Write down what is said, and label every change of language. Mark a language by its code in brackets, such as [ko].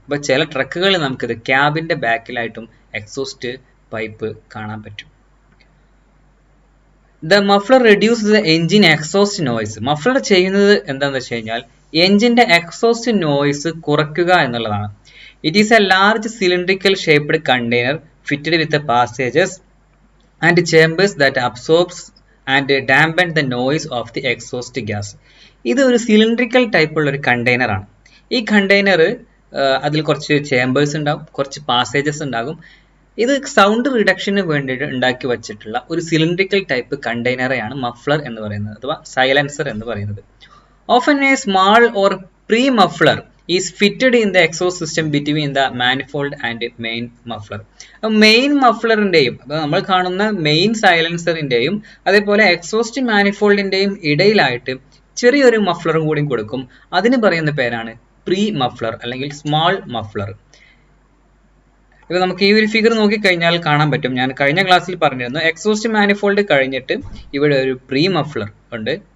[ml] അപ്പൊ ചില ട്രക്കുകളിൽ നമുക്കിത് ക്യാബിന്റെ ബാക്കിലായിട്ടും എക്സോസ്റ്റ് പൈപ്പ് കാണാൻ പറ്റും. [en] The muffler reduce the engine exhaust noise. [ml] Muffler ചെയ്യുന്നത് എന്താണെന്ന് വെച്ച് കഴിഞ്ഞാൽ എഞ്ചിന്റെ എക്സോസ്റ്റ് നോയ്സ് കുറയ്ക്കുക എന്നുള്ളതാണ്. [en] It is a large cylindrical shaped container fitted with the passages and chambers that absorbs and dampen the noise of the exhaust gas. [ml] ഇത് ഒരു cylindrical type ഉള്ള ഒരു കണ്ടെയ്നർ ആണ്. ഈ കണ്ടെയ്നർ അതിൽ കുറച്ച് ചേമ്പേഴ്സ് ഉണ്ടാകും, കുറച്ച് പാസേജസ് ഉണ്ടാകും. ഇത് സൗണ്ട് റിഡക്ഷന് വേണ്ടിയിട്ട് ഉണ്ടാക്കി വച്ചിട്ടുള്ള ഒരു സിലിണ്ടറിക്കൽ ടൈപ്പ് കണ്ടെയ്നറെയാണ് മഫ്ലർ എന്ന് പറയുന്നത് അഥവാ സൈലൻസർ എന്ന് പറയുന്നത്. [en] Often a small or pre-muffler is fitted in the exhaust system between the manifold and main muffler. [ml] Main മഫ്ലറിന്റെയും നമ്മൾ കാണുന്ന മെയിൻ സൈലൻസറിന്റെയും അതേപോലെ എക്സോസ്റ്റ് മാനിഫോൾഡിന്റെയും ഇടയിലായിട്ട് ചെറിയൊരു മഫ്ലറും കൂടി കൊടുക്കും. അതിന് പറയുന്ന പേരാണ് പ്രീ മഫ്ലർ അല്ലെങ്കിൽ സ്മാൾ മഫ്ലർ. ഇപ്പൊ നമുക്ക് ഈ ഒരു ഫിഗർ നോക്കിക്കഴിഞ്ഞാൽ കാണാൻ പറ്റും, ഞാൻ കഴിഞ്ഞ ക്ലാസ്സിൽ പറഞ്ഞിരുന്നു, എക്സോസ്റ്റ് മാനിഫോൾഡ് കഴിഞ്ഞിട്ട് ഇവിടെ ഒരു പ്രീ മഫ്ലർ ഉണ്ട്.